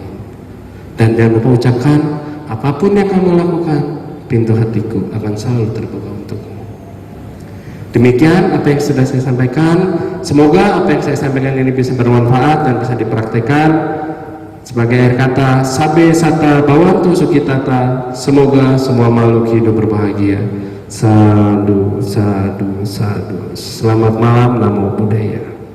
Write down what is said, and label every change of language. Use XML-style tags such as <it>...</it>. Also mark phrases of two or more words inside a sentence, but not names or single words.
<id>Dan jangan lupa ucapkan: apapun yang kamu lakukan, pintu hatiku akan selalu terbuka untukmu. Demikian apa yang sudah saya sampaikan. Semoga apa yang saya sampaikan ini bisa bermanfaat dan bisa dipraktekkan. Sebagai akhir kata,</id> <pi>sabe sata bawantu sukitata,</pi> <id>semoga semua makhluk hidup berbahagia.</id> <pi>Sadu, sadu, sadu.</pi> <id>Selamat malam,</id> <pi>namo buddhaya.</pi>